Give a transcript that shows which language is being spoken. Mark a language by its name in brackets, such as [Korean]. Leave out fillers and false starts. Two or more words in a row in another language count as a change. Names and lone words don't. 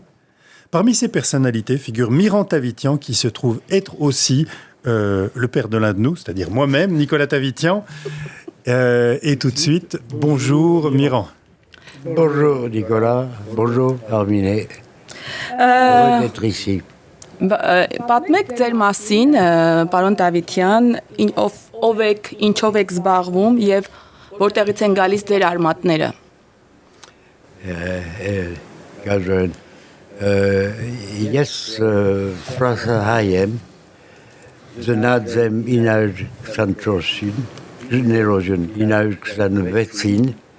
[French] Parmi ces personnalités figure Miran Tavitian qui se trouve être aussi le père de l'un de nous, c'est-à-dire moi-même, Nicolas Tavitian. Et tout de suite, bonjour Miran. Bonjour Nicolas, bonjour Arminé. Heureux d'être ici. [Armenian] Պատմեք ձեր մասին, պարոն Տավիթյան, ով եք, ինչով եք զբաղվում եւ որտեղից են գալիս ձեր արմատները։ Ես Ֆրանսահայ եմ, ծնած եմ 1924-ին, ներոժն 1926-ին,